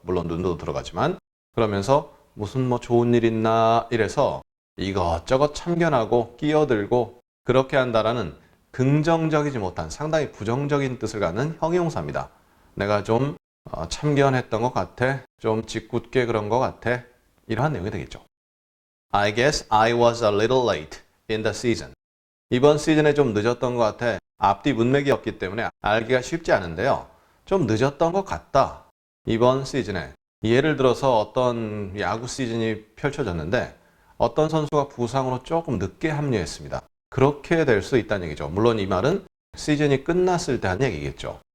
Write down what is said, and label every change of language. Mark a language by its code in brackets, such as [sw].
[ko] 물론 눈도 들어가지만 그러면서 무슨 뭐 좋은 일 있나 이래서 이것저것 참견하고 끼어들고 그렇게 한다라는 긍정적이지 못한 상당히 부정적인 뜻을 갖는 형용사입니다. 내가 좀 참견했던 것 같아. 좀 짓궂게 그런 것 같아. 이러한 내용이 되겠죠. [en] I guess I was a little late in the season. [ko] 이번 시즌에 좀 늦었던 것 같아. 앞뒤 문맥이었기 때문에 알기가 쉽지 않은데요. 좀 늦었던 것 같다. 이번 시즌에. 예를 들어서 어떤 야구 시즌이 펼쳐졌는데 어떤 선수가 부상으로 조금 늦게 합류했습니다. 그렇게 될 수 있다는 얘기죠. 물론 이 말은 시즌이 끝났을 때 한 얘기겠죠.